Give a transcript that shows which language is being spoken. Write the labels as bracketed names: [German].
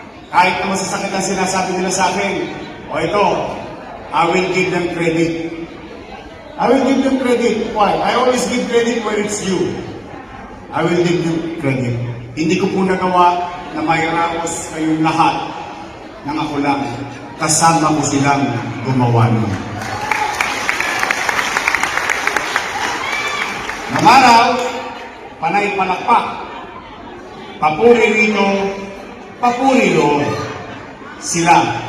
[Filipino] Kahit na masasakit ang sinasabi nila sa akin, o ito, [English] I will give them credit. I will give them credit. Why? I always give credit where it's due. I will give them credit. [Filipino] Hindi ko po nagawa na may raos kayong lahat ng ako lang. Kasama ko silang gumawa nun. Namaraw, panay palakpak. Papuri rito, papuri doon. Sila.